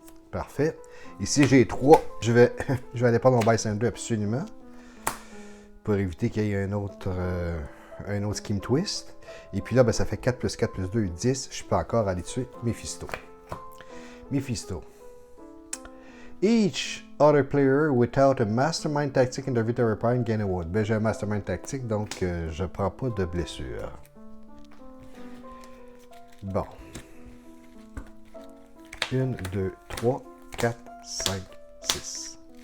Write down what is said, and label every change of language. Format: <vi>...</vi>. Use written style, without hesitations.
<fr>Parfait. Ici, j'ai 3. Je vais aller prendre mon bystander absolument. Pour éviter qu'il y ait un autre scheme twist. Et puis là, ben, ça fait 4 plus 4 plus 2, 10. Je peux encore aller tuer Mephisto. Mephisto.</fr> <en>Each other player without a mastermind tactic in the victory point gain a wound.</en> <fr>Ben, j'ai un mastermind tactique, donc je ne prends pas de blessure. Bon. 1, 2, 3, 4, 5, 6.</fr>